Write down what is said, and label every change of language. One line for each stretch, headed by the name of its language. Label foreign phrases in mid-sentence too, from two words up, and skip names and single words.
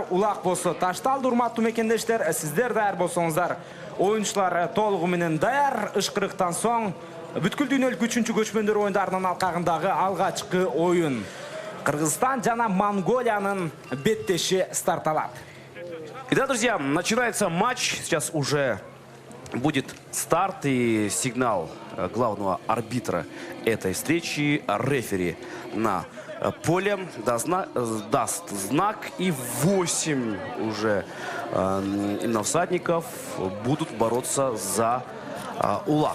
Kyrgyz: Улак болсо ташталды. Урматтуу мекендештер, сиздер даяр болсоңуздар, оюнчулар толугу менен даяр. Ышкырыктан соң бүткүл дүйнөлүк 3-чү көчмөндөр оюндарынын алкагындагы алгачкы оюн Кыргызстан жана Монголиянын беттеши старталат.
Russian: Итак, друзья, начинается матч. Сейчас уже будет старт и сигнал главного арбитра этой встречи. Рефери на поле даст знак, и 8 уже именно всадников будут бороться за улак.